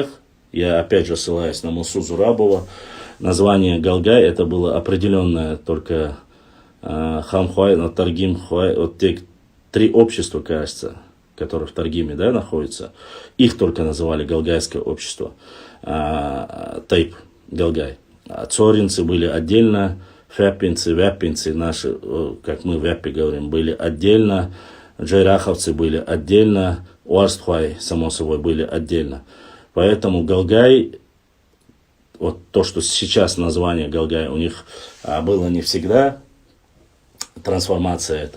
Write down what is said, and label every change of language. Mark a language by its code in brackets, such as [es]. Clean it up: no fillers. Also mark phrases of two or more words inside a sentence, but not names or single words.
[ru] Я опять же ссылаюсь на Мусу Зурабова. Название галгай это было определенное только Хамхуай, Таргим Хуай, вот те 3 общества, кажется, которые в Таргиме, да, находятся, их только называли галгайское общество, Тайп, галгай. Цоринцы были отдельно, фяппинцы, вяппинцы, наши, как мы в Вяппе говорим, были отдельно, джайраховцы были отдельно, уастхуай, само собой, были отдельно. Поэтому галгай, вот то, что сейчас название галгай у них было не всегда, трансформация это.